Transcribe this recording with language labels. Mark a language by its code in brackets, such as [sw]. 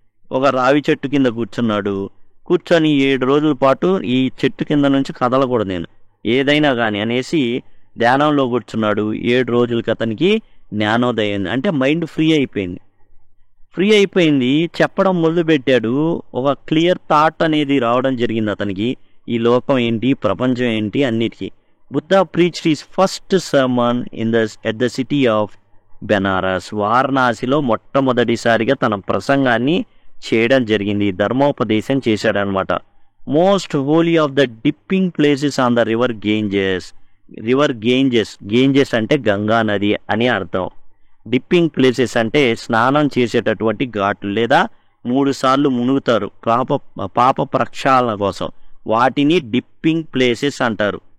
[te] ఒక రావి చెట్టు కింద కూర్చున్నాడు. కూర్చొని 7 రోజుల పాటు ఈ చెట్టు కింద నుంచి కదలకూడదు నేను ఏదైనా కానీ అనేసి ధ్యానంలో కూర్చున్నాడు. 7 రోజులకి అతనికి జ్ఞానోదయం అంటే మైండ్ ఫ్రీ అయిపోయింది. చెప్పడం మొదలుపెట్టాడు. ఒక క్లియర్ థాట్ అనేది రావడం జరిగింది అతనికి. ఈ లోకం ఏంటి, ప్రపంచం ఏంటి అన్నిటికీ. [en] Buddha preached his first sermon at the city of Benaras. [te] వారణాసిలో మొట్టమొదటిసారిగా తన ప్రసంగాన్ని చేయడం జరిగింది. ధర్మోపదేశం చేశాడనమాట. [en] Most holy of the dipping places on the river Ganges. [te] River గేంజెస్ అంటే గంగా నది అని అర్థం. డిప్పింగ్ ప్లేసెస్ అంటే స్నానం చేసేటటువంటి ఘాట్లు లేదా 3 సార్లు మునుగుతారు పాప ప్రక్షాళన కోసం, వాటిని డిప్పింగ్ ప్లేసెస్ అంటారు.